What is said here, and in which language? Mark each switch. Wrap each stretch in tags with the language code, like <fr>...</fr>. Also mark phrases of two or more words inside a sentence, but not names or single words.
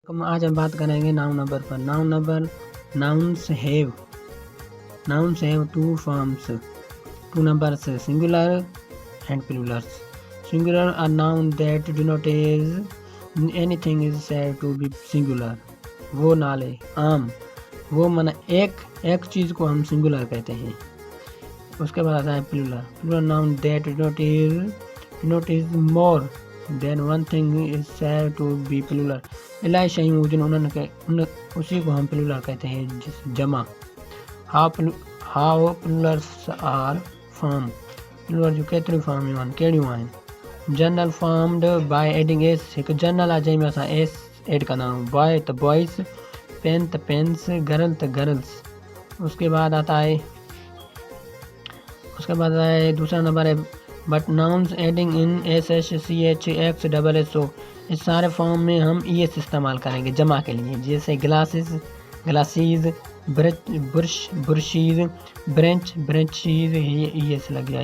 <hi>आज हम बात करेंगे</hi> <en>noun number पर। noun number, nouns have two forms, two numbers singular and plurals. singular a noun that denotes anything is said to be singular.</en> <hi>वो नाले, आम, वो माना एक चीज़ को हम सिंगुलर कहते हैं। उसके बाद आता है</hi> <en>plural noun that denotes more than one thing is said to be plural.</en> <sd>इलाही शयूं हुजनि उन्हनि</sd> <hi>उसी को हम प्लूरल कहते हैं, जमा।</hi> <en>how plurals are form,</en> <sd>प्लूरल जो केतिरियूं फॉर्म आहिनि, कहिड़ियूं आहिनि।</sd> <en>general formed by adding s,</en> <sd>हिकु जनरल आहे जंहिंमें असां एस एड कंदा आहियूं।</sd> <en>बॉय त boys, pen त pens, girl त गर्ल्स।</en> <hi>उसके बाद आता है दूसरा नंबर है</hi> <en>but nouns adding in s h c h x double s o.</en> <hi>इस सारे फॉर्म में हम</hi> <en>e s</en> <hi>इस्तेमाल करेंगे जमा के लिए, जैसे</hi> <en>glasses, glasses, brush, brushes, branch, branches,</en> <hi>ये</hi> <en>e s</en> <hi>लग गया।</hi>